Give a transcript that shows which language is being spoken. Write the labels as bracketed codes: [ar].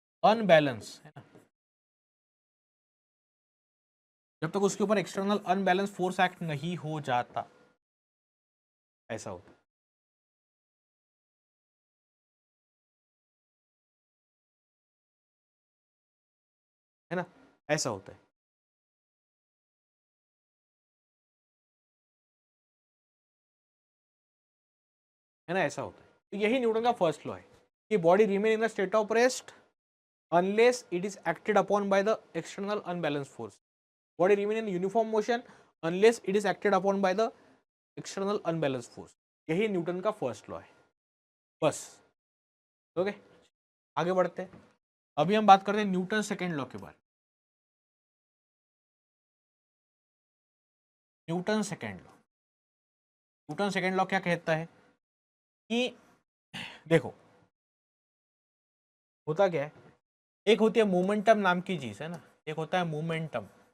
[hi] Unbalance, है ना, जब तक उसके ऊपर एक्सटर्नल अनबैलेंस फोर्स एक्ट नहीं हो जाता, ऐसा होता है ना, ऐसा होता है ना, ऐसा होता है। तो यही न्यूटन का फर्स्ट लॉ है कि [en] Body remain in the state of rest unless it is acted upon by the external unbalanced force. Body remain in uniform motion unless it is acted upon by the external unbalanced force. [hi] यही Newton का first law है बस। Okay, आगे बढ़ते हैं। अभी हम बात करते हैं न्यूटन सेकेंड लॉ के बारे में। Newton second law. Newton second law क्या कहता है कि देखो होता क्या है, एक होती है मोमेंटम नाम की चीज है ना, एक होता है मोमेंटम।